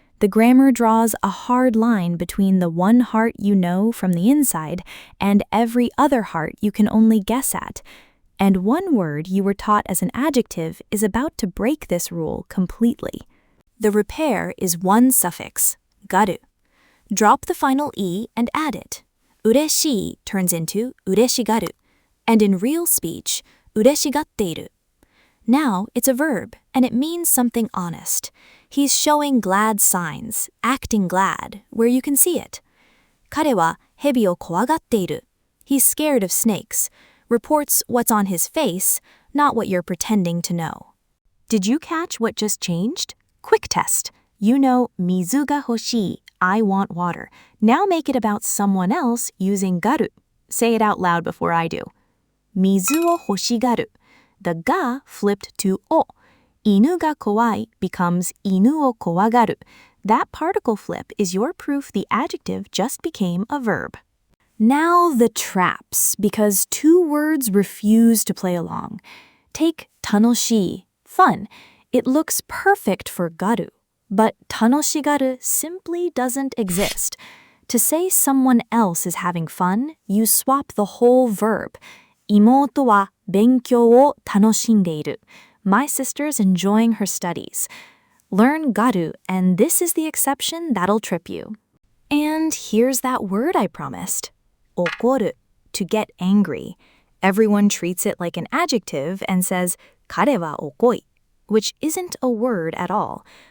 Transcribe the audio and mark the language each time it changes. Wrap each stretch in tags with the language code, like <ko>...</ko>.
<en>The grammar draws a hard line between the one heart you know from the inside and every other heart you can only guess at. And one word you were taught as an adjective is about to break this rule completely. The repair is one suffix, garu. Drop the final e and add it.</en> <ja>嬉しい</ja> <en>turns into</en> <ja>嬉しがる.</ja> <en>And in real speech,</en> <ja>嬉しがっている.</ja> <en>Now it's a verb, and it means something honest. He's showing glad signs, acting glad, where you can see it.</en> <ja>彼は蛇を怖がっている.</ja> <en>He's scared of snakes. Reports what's on his face, not what you're pretending to know. Did you catch what just changed? Quick test. You know</en> <ja>水が欲しい,</ja> <en>I want water. Now make it about someone else using garu. Say it out loud before I do.</en> <ja>水を欲しがる.</ja> <en>The ga flipped to o.</en> <ja>犬が怖い</ja> <en>becomes</en> <ja>犬を怖がる.</ja> <en>That particle flip is your proof the adjective just became a verb. Now the traps, because two words refuse to play along. Take tanoshii, fun. It looks perfect for garu, but tanoshigaru simply doesn't exist. To say someone else is having fun, you swap the whole verb.</en> <ja>妹は勉強を楽しんでいる.</ja> <en>My sister's enjoying her studies. Learn garu, and this is the exception that'll trip you. And here's that word I promised. Okoru, to get angry. Everyone treats it like an adjective and says</en> <ja>彼はokoi,</ja> <en>which isn't a word at all.</en>